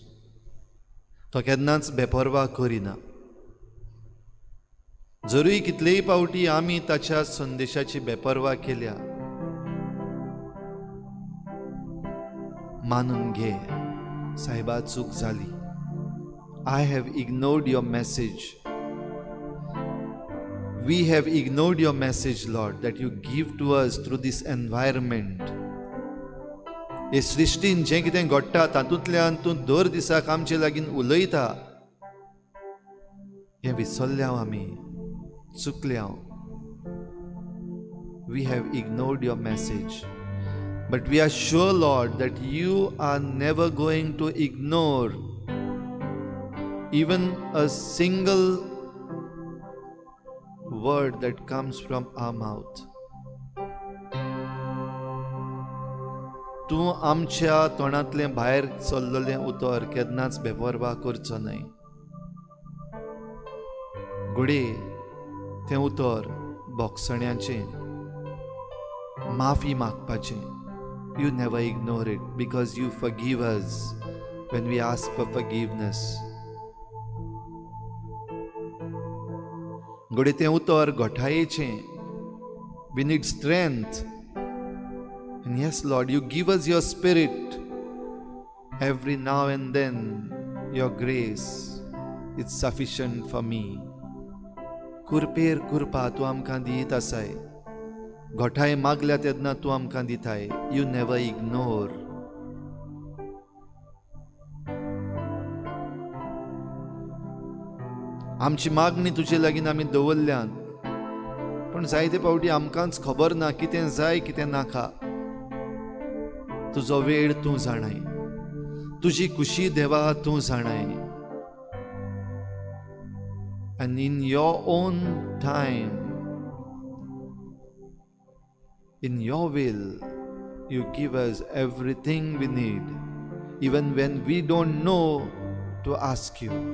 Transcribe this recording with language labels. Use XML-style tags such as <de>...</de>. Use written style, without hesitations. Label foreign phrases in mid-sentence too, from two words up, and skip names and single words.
<kok>तो केन्नाच बेपरवा करिना. जरूय कितलेय पावटी आमी ताच्या संदेशाची बेपरवा केल्या, मानून घे, साहेबा चूक जाली.</kok> <en>I have ignored your message. We have ignored your message, Lord, that you give to us through this environment.</en> <kok>हे सृश्टीन जें कितें घडटा तातूंतल्यान तूं दर दिसाक आमचे लागीं उलयता, हें विसरल्या आमी, चुकल्या.</kok> <en>We have ignored your message. But we are sure, Lord, that you are never going to ignore even a single word that comes from our mouth.</en> <kok>तूं आमच्या तोंडांतलें भायर सरलेलें उतर केन्नाच बेपरवा करचो न्हय. घोडे तें उतर भोगसण्याचें, माफी मागपाचें.</kok> <en>You never ignore it because you forgive us when we ask for forgiveness.</en> <kok>घोडे तें उतर घोटायेचें.</kok> <en>We need strength. And yes, Lord, you give us your spirit every now and then. Your grace is sufficient for me.</en> <kok>Kurper kurpa tu amkan diyit asay. घोटाय मागल्या तेन्ना तूं आमकां दिताय.</kok> <en>You never ignore.</en> <kok>आमची मागणी तुजे लागीं आमी दवरल्यात, पण जायते फावटी आमकांच खबर ना कितें जाय कितें नाका. तुजो वेळ तूं जाणाय, तुजी खुशी देवा तूं जाणाय.</kok> <en>And in your own time, in your will, you give us everything we need, even when we don't know to ask you.</en>